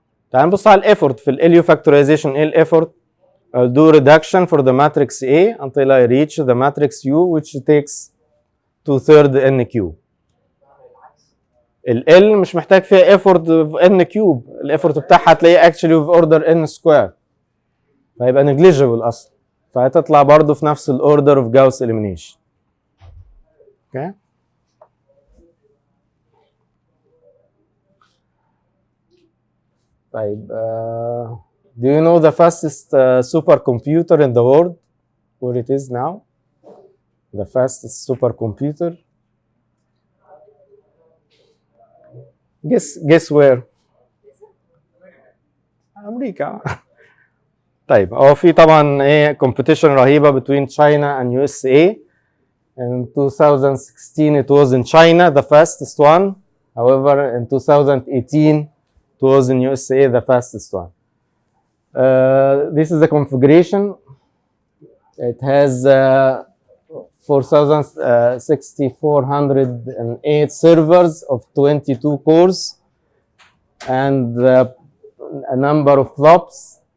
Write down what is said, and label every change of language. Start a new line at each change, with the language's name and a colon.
Arabic: تعال نبص على الافورت في LU factorization. ايه الافورت؟
English: I'll do reduction for the matrix A until I reach the matrix U, which takes 2/3 n cube.
Arabic: ال مش محتاج فيها
English: effort of n cube.
Arabic: الافورت بتاعها هتلاقيه
English: actually of order n square.
Arabic: فهيبقى negligible اصلا. فهتطلع برضه في نفس الاوردر
English: of Gauss elimination. Okay. طيب do you know the fastest supercomputer in the world? Where it is now? The fastest supercomputer? Guess where?
Arabic: أمريكا. طيب هو في طبعا ايه competition رهيبة
English: between China and USA. In 2016 it was in China the fastest one. However, in 2018 it was in USA the fastest one. This is the configuration. It has 4,6408 servers of 22 cores and a number of flops.